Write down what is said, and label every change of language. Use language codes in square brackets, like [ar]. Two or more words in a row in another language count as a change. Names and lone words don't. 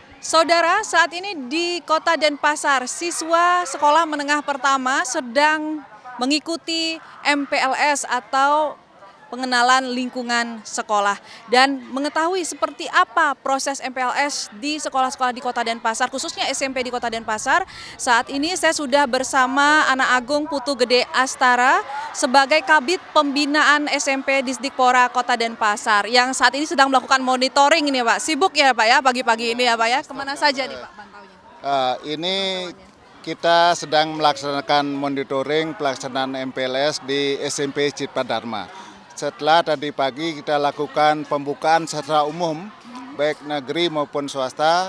[id] Saudara, saat ini di Kota Denpasar, siswa sekolah menengah pertama sedang mengikuti MPLS atau pengenalan lingkungan sekolah dan mengetahui seperti apa proses MPLS di sekolah-sekolah di Kota Denpasar, khususnya SMP di Kota Denpasar. Saat ini saya sudah bersama Anak Agung Putu Gede Astara sebagai Kabid Pembinaan SMP Disdikpora Kota Denpasar yang saat ini sedang melakukan monitoring ini Pak. Sibuk ya Pak ya pagi-pagi ini ya Pak ya. Kemana saja nih Pak pantaunya? Ini kita sedang melaksanakan monitoring pelaksanaan MPLS di SMP Cipta Dharma. Setelah tadi pagi kita lakukan pembukaan secara umum, baik negeri maupun swasta.